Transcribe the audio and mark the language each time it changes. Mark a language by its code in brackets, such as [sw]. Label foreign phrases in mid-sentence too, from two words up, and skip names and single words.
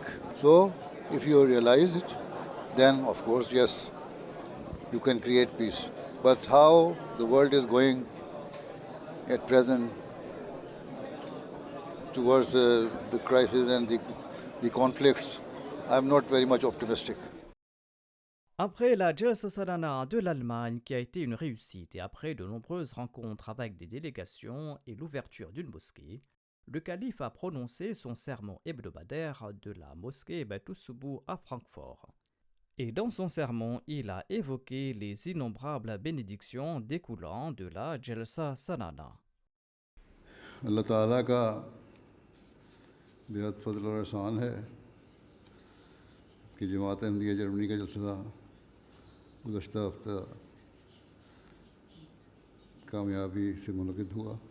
[en] So, if you realize it, then of course, yes, you can create peace. But how the world is going at present towards the crisis and the conflicts, I'm not very much optimistic. [fr] Après la Jalsa Salana de l'Allemagne, qui a été une réussite, et après de nombreuses rencontres avec des délégations et l'ouverture d'une mosquée, le calife a prononcé son sermon hebdomadaire de la mosquée Beit-Soubou à Francfort. Et dans son sermon, il a évoqué les innombrables bénédictions découlant de la Jalsa Salana. [ur] اللہ تعالیٰ کا بہت فضل و احسان ہے کہ جماعت احمدیہ جرمنی کا جلسہ گزشتہ ہفتہ کامیابی سے منعقد ہوا.